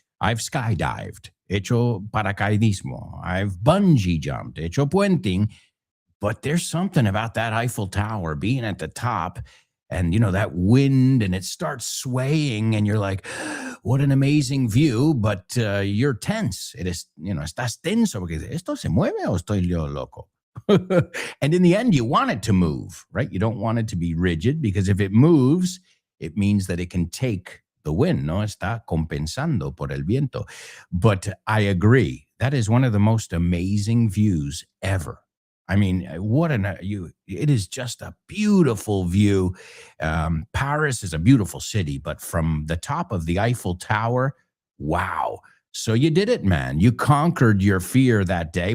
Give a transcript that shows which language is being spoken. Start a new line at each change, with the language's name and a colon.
English: I've skydived,
Spanish: hecho paracaidismo.
English: I've bungee jumped,
Spanish: hecho puenting.
English: But there's something about that Eiffel Tower being at the top and, you know, that wind and it starts swaying and you're like, what an amazing view. But you're tense. It is, you know,
Spanish: estás tenso porque esto se mueve o estoy yo loco.
English: And in the end, you want it to move, right? You don't want it to be rigid because if it moves, it means that it can take the wind, no?
Spanish: Está compensando por el viento.
English: But I agree. That is one of the most amazing views ever. I mean, it is just a beautiful view. Paris is a beautiful city, but from the top of the Eiffel Tower, wow. So you did it, man. You conquered your fear that day.